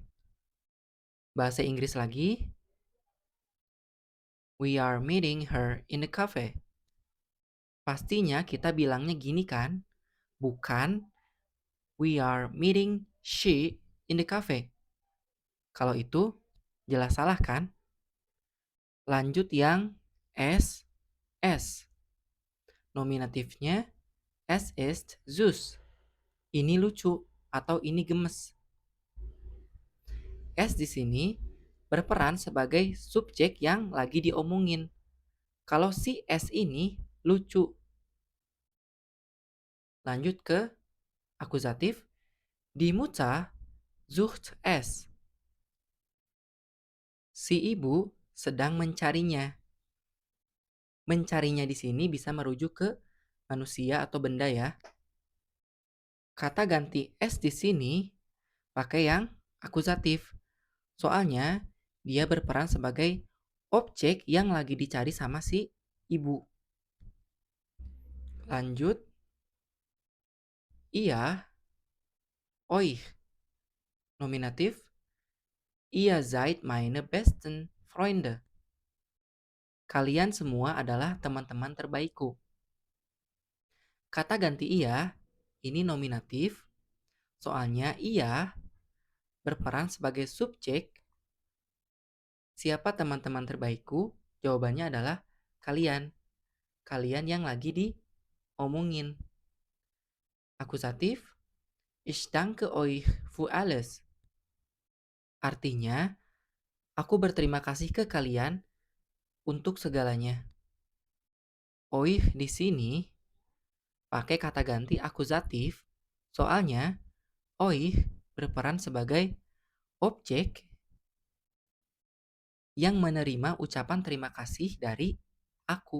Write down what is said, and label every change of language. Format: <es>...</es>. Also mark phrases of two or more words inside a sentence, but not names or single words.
<id>Bahasa Inggris lagi,</id> <en>we are meeting her in the cafe.</en> <id>Pastinya kita bilangnya gini kan, bukan</id> <en>we are meeting she in the cafe.</en> <id>Kalau itu jelas salah kan? Lanjut yang S, S.</id> <de>Nominatifnya es ist süß.</de> <id>Ini lucu atau ini gemes. S di sini berperan sebagai subjek yang lagi diomongin. Kalau si S ini lucu. Lanjut ke akusatif.</id> <de>Die Mutter sucht es.</de> <id>Si ibu sedang mencarinya. Mencarinya di sini bisa merujuk ke manusia atau benda ya. Kata ganti es di sini pakai yang akusatif. Soalnya dia berperan sebagai objek yang lagi dicari sama si ibu. Lanjut, iya, euch.</id> <de>Nominatif, ihr seid meine besten Freunde.</de> <id>Kalian semua adalah teman-teman terbaikku. Kata ganti iya, ini nominatif, soalnya ia berperan sebagai subjek. Siapa teman-teman terbaikku? Jawabannya adalah kalian. Kalian yang lagi diomongin. Akusatif,</id> <de>ich danke euch für alles.</de> <id>Artinya, aku berterima kasih ke kalian untuk segalanya. Euch di sini pakai kata ganti akusatif, soalnya euch berperan sebagai objek yang menerima ucapan terima kasih dari aku.</id>